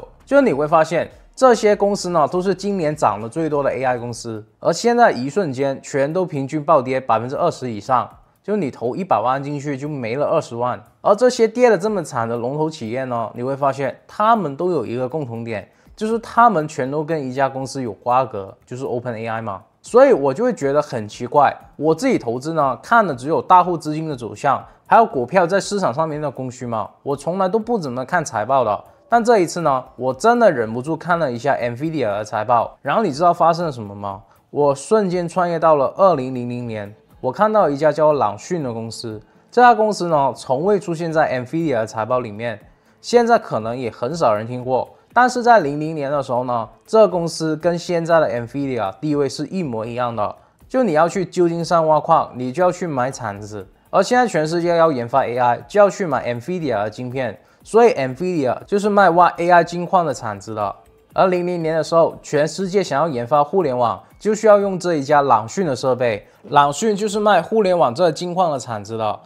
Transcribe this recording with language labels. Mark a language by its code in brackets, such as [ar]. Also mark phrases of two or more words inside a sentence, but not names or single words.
[zh] 就是你會發現，這些公司呢都是今年漲得最多的 AI 公司，而現在一瞬間全都平均暴跌20%以上，就你投100萬進去就沒了20萬。而這些跌得這麼慘的龍頭企業呢，你會發現他們都有一個共同點，就是他們全都跟一家公司有瓜葛，就是 OpenAI 嘛。所以我就會覺得很奇怪，我自己投資呢看的只有大戶資金的走向，還有股票在市場上面的供需嘛，我從來都不怎麼看財報的。但這一次呢，我真的忍不住看了一下 NVIDIA 的財報，然後你知道發生了什麼嗎？我瞬間穿越到了2000年，我看到一家叫朗訊的公司，這家公司呢從未出現在 NVIDIA 的財報裡面，現在可能也很少人聽過。但是在00年的時候呢，這個公司跟現在的 NVIDIA 地位是一模一樣的。就你要去舊金山挖礦，你就要去買鏟子，而現在全世界要研發 AI， 就要去買 NVIDIA 的晶片，所以 NVIDIA 就是賣挖 AI 金礦的鏟子的。而00年的時候，全世界想要研發互聯網，就需要用這一家朗訊的設備，朗訊就是賣互聯網這金礦的鏟子的。